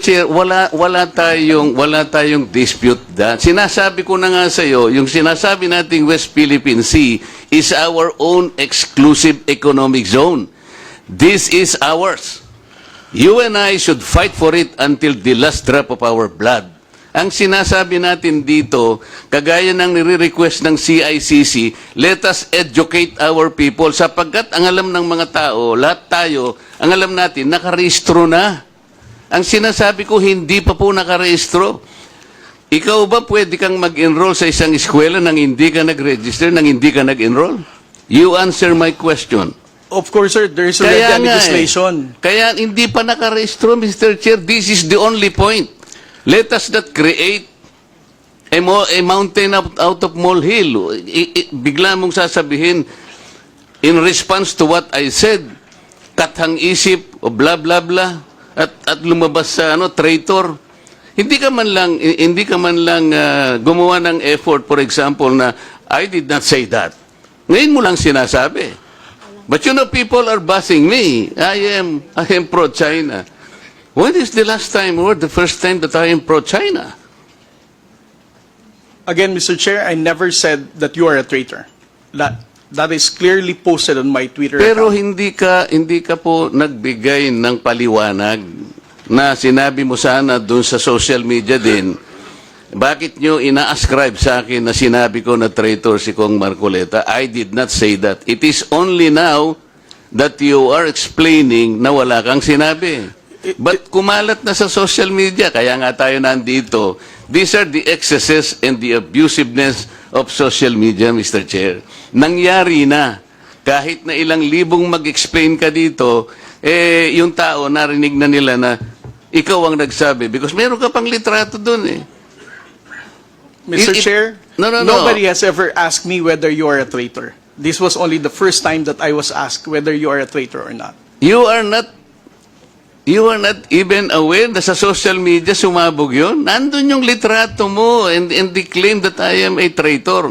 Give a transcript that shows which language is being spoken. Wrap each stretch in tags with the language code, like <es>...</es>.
<tl>Chair, wala tayong dispute that. Sinasabi ko na nga sa iyo, yung sinasabi nating West Philippine Sea</tl> <en>is our own exclusive economic zone. This is ours. You and I should fight for it until the last drop of our blood.</en> <tl>Ang sinasabi natin dito, kagaya ng nire-request ng CICC,</tl> <en>let us educate our people</en> <tl>sapagkat ang alam ng mga tao, lahat tayo, ang alam natin, nakarehistro na. Ang sinasabi ko, hindi pa po nakarehistro. Ikaw ba pwede kang mag-enroll sa isang eskwela nang hindi ka nag-register, nang hindi ka nag-enroll?</tl> <en>You answer my question. Of course, sir, there is already a legislation.</en> <tl>Kaya hindi pa nakarehistro, Mr. Chair.</tl> <en>This is the only point. Let us not create a mountain out of molehill.</en> <tl>Bigla mong sasabihin,</tl> <en>in response to what I said,</en> <tl>kathang isip, o blah, blah, blah, at lumabas sa traitor. Hindi ka man lang gumawa ng effort, for example, na</tl> <en>I did not say that.</en> <tl>Ngayon mo lang sinasabi.</tl> <en>But you know, people are bashing me. I am pro-China. When is the last time or the first time that I am pro-China? Again, Mr. Chair, I never said that you are a traitor. That is clearly posted on my Twitter</en> <tl>Pero</tl> <en>account.</en> <tl>hindi ka po nagbigay ng paliwanag na sinabi mo sana doon sa social media din. Bakit nyo ina-ascribe sa akin na sinabi ko na traitor si Kong Marcoleta?</tl> <en>I did not say that. It is only now that you are explaining</en> <tl>na wala kang sinabi. But kumalat na sa social media, kaya nga tayo nandito.</tl> <en>These are the excesses and the abusiveness of social media, Mr.</en> <tl>Chair. Nangyari na. Kahit na ilang libong mag-explain ka dito, yung tao narinig na nila na ikaw ang nagsabi. Because meron ka pang litrato dun eh.</tl> <en>Mr. Chair, No. nobody has ever asked me whether you are a traitor. This was only the first time that I was asked whether you are a traitor or not. You are not even aware</en> <tl>na sa social media sumabog yun? Nandun yung litrato mo</tl> <en>and the claim that I am a traitor.</en>